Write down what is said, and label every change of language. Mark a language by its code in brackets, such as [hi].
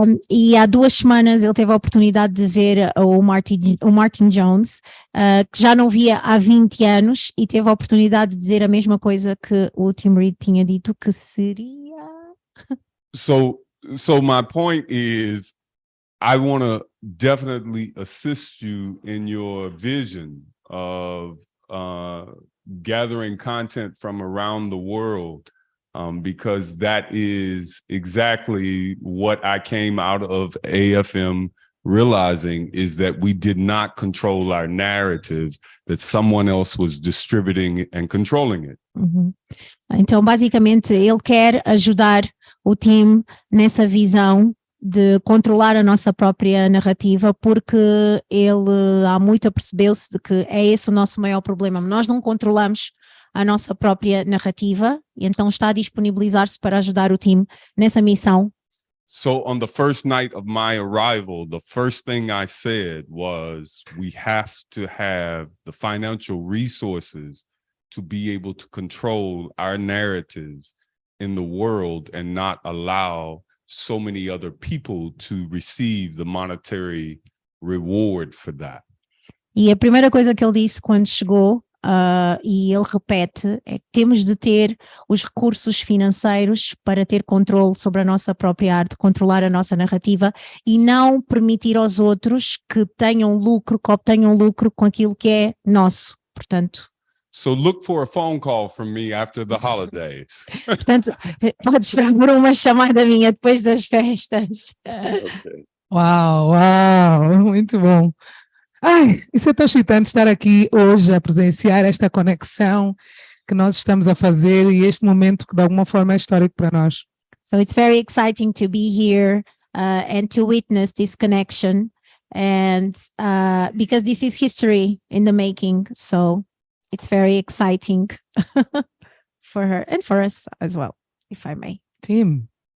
[pt] E há 2 semanas ele teve a oportunidade de ver o Martin Jones, que já não via há 20 anos, e teve a oportunidade de dizer a mesma coisa que o Tim Reed tinha dito que seria. [en] So my point is, I want to definitely assist you in your vision of gathering content from around the world because that is exactly what I came out of AFM realizing, is that we did not control our narrative, that someone else was distributing and controlling it. [pt] Então, basicamente, ele quer ajudar o time nessa visão de controlar a nossa própria narrativa, porque ele há muito apercebeu-se de que é esse o nosso maior problema. Nós não controlamos a nossa própria narrativa, e então está a disponibilizar-se para ajudar o time nessa missão. [en] So on the first night of my arrival, the first thing I said was, we have to have the financial resources to be able to control our narratives in the world and not allow so many other people to receive the monetary reward for that. [pt] E a primeira coisa que ele disse quando chegou, e ele repete, é que temos de ter os recursos financeiros para ter controle sobre a nossa própria arte, controlar a nossa narrativa e não permitir aos outros que tenham lucro, que obtenham lucro com aquilo que é nosso. Portanto, [en] so look for a phone call from me after the holidays. [pt] Portanto, podes esperar por uma chamada minha depois das festas. [en] Okay. [pt] Uau, uau, muito bom. Ai, isso é tão excitante estar aqui hoje a presenciar esta conexão que nós estamos a fazer e este momento que de alguma forma é histórico para nós. [en] So it's very exciting to be here and to witness this connection, and because this is history in the making, so it's very exciting for her and for us as well, if I may. Tim.